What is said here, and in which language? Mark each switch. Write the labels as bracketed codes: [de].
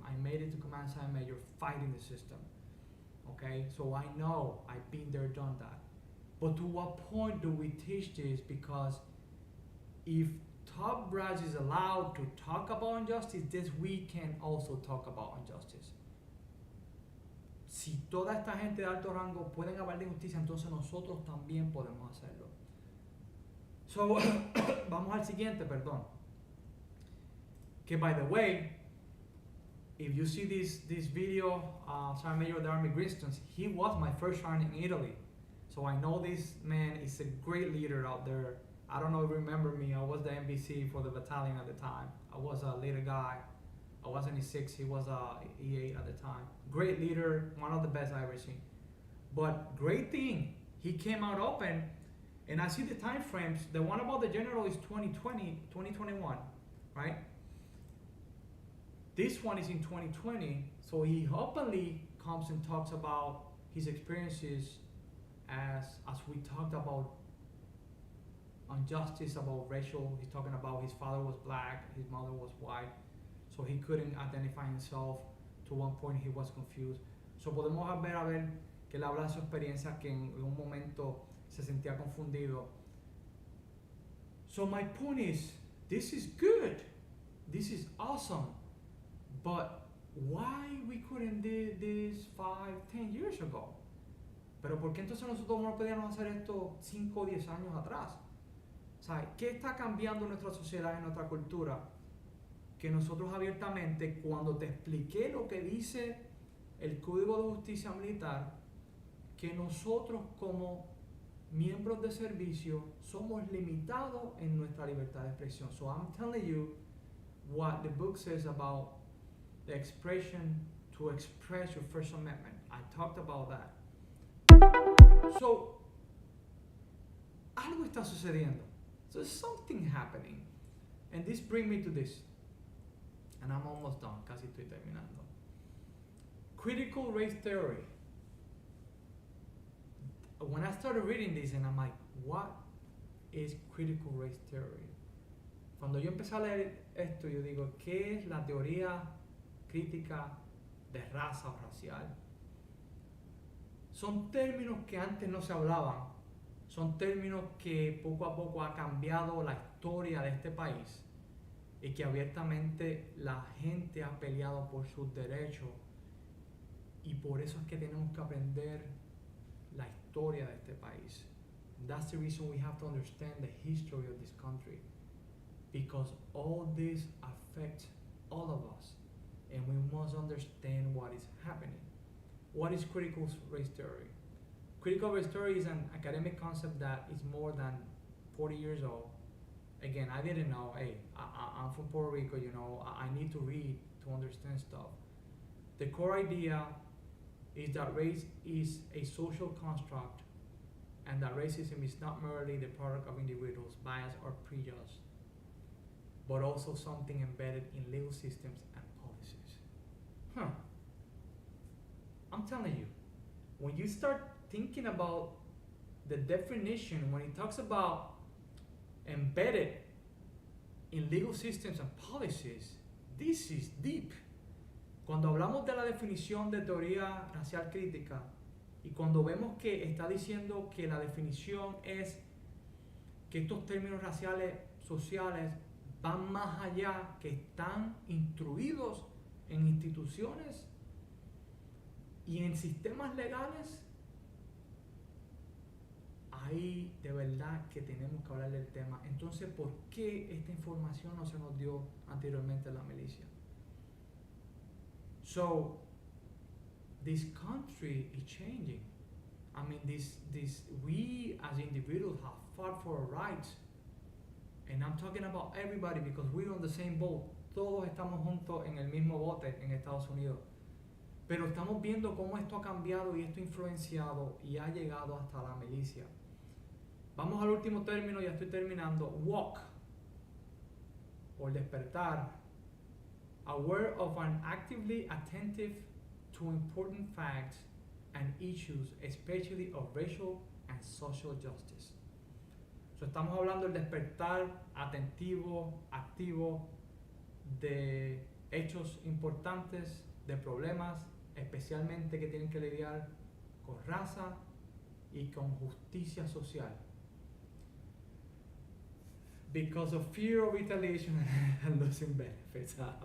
[en] I made it to Command Sergeant Major fighting the system. Okay, so I know, I've been there, done that. But to what point do we teach this? Because if top brass is allowed to talk about injustice, then we can also talk about injustice. [es] Si toda esta gente de alto rango pueden hablar de injusticia, entonces nosotros también podemos hacerlo. So, vamos al siguiente, perdón. [en] Que by the way, if you see this video, Sergeant Major of the Army Griston, he was my first sergeant in Italy. So I know this man is a great leader out there. I don't know if you remember me, I was the MVC for the battalion at the time. I was a leader guy. I was an E6, he was a E8 at the time. Great leader, one of the best I ever seen. But great thing, he came out open, and I see the time frames. The one about the general is 2020, 2021, right? This one is in 2020, so he openly comes and talks about his experiences as we talked about injustice, about racial. He's talking about his father was black, his mother was white, so he couldn't identify himself. To one point he was confused. [es] So podemos ver que él habla de su experiencia, que en un momento se sentía confundido. [en] So my point is, this is good, this is awesome, but why we couldn't do this 5, 10 years ago? [es] Pero ¿por qué entonces nosotros no podíamos hacer esto 5 o 10 años atrás? ¿Sabe? ¿Qué está cambiando en nuestra sociedad, en nuestra cultura? Que nosotros abiertamente, cuando te expliqué lo que dice el Código de Justicia Militar, que nosotros como miembros de servicio somos limitados en nuestra libertad de expresión. [en] So I'm telling you what the book says about the expression to express your First Amendment. I talked about that. [es] So, algo está sucediendo. [en] So there's something happening. And this brings me to this. And I'm almost done, [es] casi estoy terminando. [en] Critical race theory. When I started reading this, and I'm like, what is critical race theory? [es] Cuando yo empecé a leer esto, yo digo, ¿qué es la teoría crítica de raza o racial? Son términos que antes no se hablaban. Son términos que poco a poco ha cambiado la historia de este país y que abiertamente la gente ha peleado por sus derechos, y por eso es que tenemos que aprender la historia de este país. [en] That's the reason we have to understand the history of this country, because all this affects all of us. and we must understand what is happening. What is critical race theory? Critical race theory is an academic concept that is more than 40 years old. Again, I didn't know. Hey, I'm from Puerto Rico, you know, I need to read to understand stuff. The core idea is that race is a social construct and that racism is not merely the product of individuals' bias or prejudice, but also something embedded in legal systems and policies. I'm telling you, when you start thinking about the definition, when it talks about embedded in legal systems and policies, this is deep. [es] Cuando hablamos de la definición de teoría racial crítica y cuando vemos que está diciendo que la definición es que estos términos raciales sociales van más allá, que están instruidos en instituciones y en sistemas legales, ahí de verdad que tenemos que hablar del tema. Entonces, ¿por qué esta información no se nos dio anteriormente en la milicia? [en] So, this country is changing. I mean, we as individuals have fought for our rights. And I'm talking about everybody because we're on the same boat. [es] Todos estamos juntos en el mismo bote en Estados Unidos. Pero estamos viendo cómo esto ha cambiado y esto ha influenciado y ha llegado hasta la milicia. Vamos al último término, ya estoy terminando. [en] Walk, or despertar, aware of and actively attentive to important facts and issues, especially of racial and social justice. [es] So, estamos hablando del despertar atentivo, activo de hechos importantes, de problemas, especialmente que tienen que lidiar con raza y con justicia social. [en] Because of fear of retaliation and losing benefits.